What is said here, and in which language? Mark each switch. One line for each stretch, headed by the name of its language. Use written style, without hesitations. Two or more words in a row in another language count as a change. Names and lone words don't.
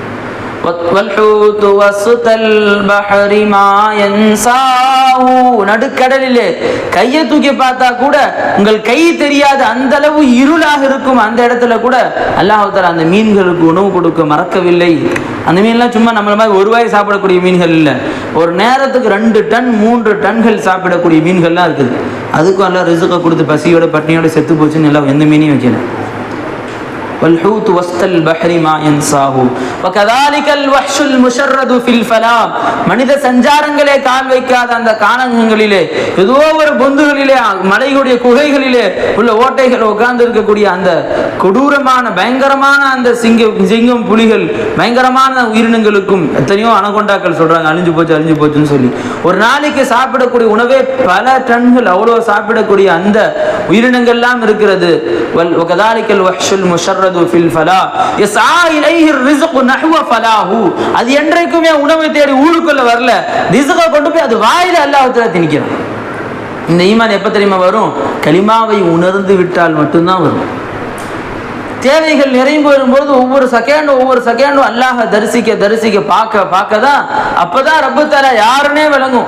Tamil: நடுக்கடலிலே கையை தூக்கி பார்த்தா கூட உங்கள் கை தெரியாத அந்த அளவு இருளாக இருக்கும். அந்த இடத்துல கூட
Arabic: الله تعالى
Tamil: அந்த மீன்களுக்கு உணவு கொடுக்க மறக்கவில்லை. அந்த மீன்லாம் சும்மா நம்மள மாதிரி ஒரு வாய் சாப்பிடக்கூடிய மீன்கள் இல்லை, ஒரு நேரத்துக்கு 2 டன் 3 டன்கள் சாப்பிடக்கூடிய மீன்கள்லாம் இருக்குது. அதுக்கும் எல்லாம் ரிஸ்கை கொடுத்து பசியோட பட்னியோட செத்து போச்சுன்னு எல்லாம் எந்த மீனையும் வைக்கல.
Arabic: والحوت وسط البحر ما ينساه وكذلك الوحش المشرد في الفلاة.
Tamil: மனித சஞ்சாரங்களே கால் வைக்காத அந்த கானகங்களிலே, ஏதோ ஒரு பொந்துகளிலே, மலைகளுடைய குகைகளிலே உள்ள ஓட்டைகள் உட்கார்ந்து இருக்கக்கூடிய அந்த கொடூரமான பயங்கரமான அந்த சிங்கம் புலிகள் பயங்கரமான உயிரினங்களுக்கும் எத்தனையோ அனகொண்டாக்கள் சொல்றாங்க அழிஞ்சு போச்சுன்னு சொல்லி. ஒரு நாளைக்கு சாப்பிடக்கூடிய உணவே பல டன்கள், அவ்வளோ சாப்பிடக்கூடிய அந்த உயிரினங்கள்லாம் இருக்கிறது.
Arabic: وكذلك الوحش المشرد
Tamil: அது என்றைக்குமே உணவை தேடி ஊருக்குள்ள வரல, ரிஸ்கை கொண்டு போய் அது வாயில
Arabic: الله تعالى
Tamil: திணிக்கிறான். இந்த ஈமான் எப்ப தெரியுமா வரும்? கலிமாவை உணர்ந்து விட்டால் மட்டும்தான் வரும். தேவைகள் நிறைவு வரும்போது ஒவ்வொரு செகண்டும் அல்லாஹ் தரிசிக்க பார்க்க தான் அப்பதான்
Arabic: رب تعالى
Tamil: யாருன்னே விளங்கும்.